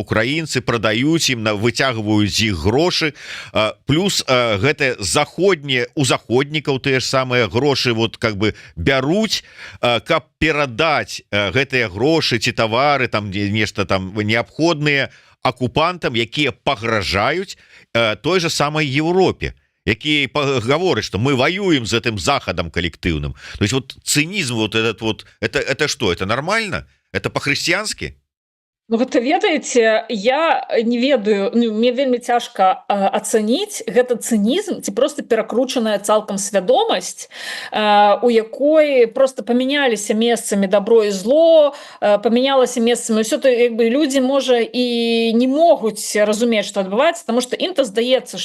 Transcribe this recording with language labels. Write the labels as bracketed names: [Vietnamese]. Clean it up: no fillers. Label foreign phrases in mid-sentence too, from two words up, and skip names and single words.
[Belarusian] украінцы, прадаюць ім, выцягваюць з іх грошы, плюс гэта заходнія, у заходнікаў тыя ж самыя грошы [Russian] вот как бы [Belarusian] бяруць, каб перадаць гэтыя грошы ці тавары, там нешта там неабходныя акупантам, якія пагражаюць [Russian] той же самой [Belarusian] Еўропе, які гаворыць, што мы воюем з гэтым захадам калектыўным. [Russian] То есть вот цынізм вот этот вот, это что, это нормально? Это по-хрысціянскі? [Belarusian] Ну, гэта ведаеце, я не ведаю, ну, мне вельмі цяжка ацаніць гэта цынізм ці просто перакручаная цалкам свядомасць, у якой просто памяняліся месцамі добро і зло, памянялася месцамі ўсё, то як бы людзі можа і не могуць разумець, што адбываецца, таму што ім-то здаецца,